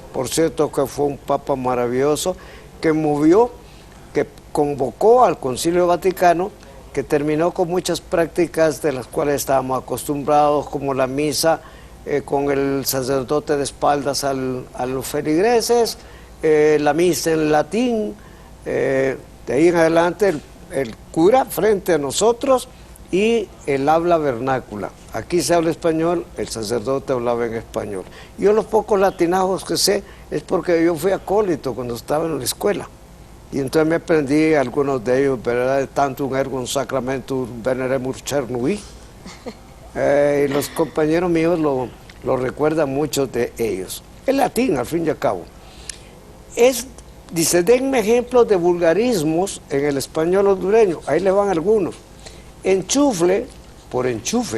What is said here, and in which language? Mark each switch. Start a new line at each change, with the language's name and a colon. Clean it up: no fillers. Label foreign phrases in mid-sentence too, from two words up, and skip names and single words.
Spanish: Por cierto que fue un papa maravilloso que convocó al Concilio Vaticano, que terminó con muchas prácticas de las cuales estábamos acostumbrados, como la misa con el sacerdote de espaldas a los feligreses, la misa en latín, de ahí en adelante el cura frente a nosotros y el habla vernácula. Aquí se habla español, el sacerdote hablaba en español. Yo los pocos latinajos que sé es porque yo fui acólito cuando estaba en la escuela. Y entonces me aprendí algunos de ellos, ¿verdad?
Latin: Tantum ergo sacramentum veneremur cernui.
Spanish: Y los compañeros míos lo recuerdan muchos de ellos. Es latín, al fin y al cabo. Dice, denme ejemplos de vulgarismos en el español hondureño. Ahí le van algunos. Enchufle, por enchufe.